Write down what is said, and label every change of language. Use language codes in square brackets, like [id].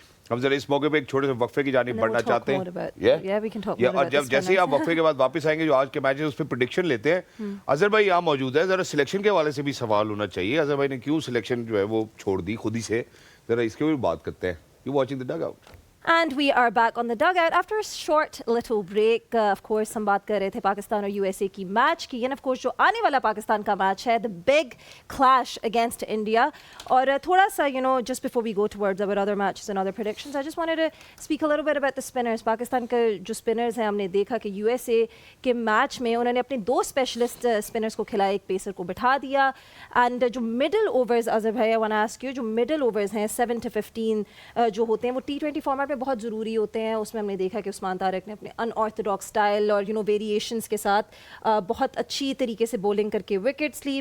[ur] ہم ذرا اس موقع پہ ایک چھوٹے سے وقفے کی جانب بڑھنا چاہتے ہیں, اور جب جیسے ہی آپ وقفے کے بعد واپس آئیں گے جو آج کے میچ ہے اس پہ پریڈکشن لیتے ہیں. اظہر بھائی یہاں موجود ہے, ذرا سلیکشن کے حوالے سے بھی سوال ہونا چاہیے. اظہر بھائی نے کیوں سلیکشن جو ہے وہ چھوڑ دی خود ہی سے, ذرا اس کے بھی بات کرتے ہیں. [en] You watching the dugout. And we are back on the dugout after a short little break. [ur] Of course, ہم بات کر رہے تھے پاکستان اور USA کی میچ کی, [en] and of course [ur] جو آنے والا پاکستان کا میچ ہے, [en] the big clash against India. [ur] اور تھوڑا سا, [en] just before we go towards our other matches and other predictions, I just wanted to speak a little bit about the spinners. [ur] Pakistan کے جو spinners ہیں, ہم نے دیکھا کہ USA کے میچ میں انہوں نے اپنے 2 اسپیشلسٹ spinners کو کھلایا, ایک پیسر کو بٹھا دیا. and جو middle overs, اظہر بھائی [en] I want to ask you, [ur] جو middle overs ہیں 7 to 15 جو ہوتے ہیں, وہ T20 فارمیٹ میں بہت ضروری ہوتے ہیں. اس میں ہم نے دیکھا کہ عثمان طارق نے اپنے ان آرتھوڈاکس اسٹائل اور ویریشنس کے ساتھ بہت اچھی طریقے سے بولنگ کر کے وکٹس لی.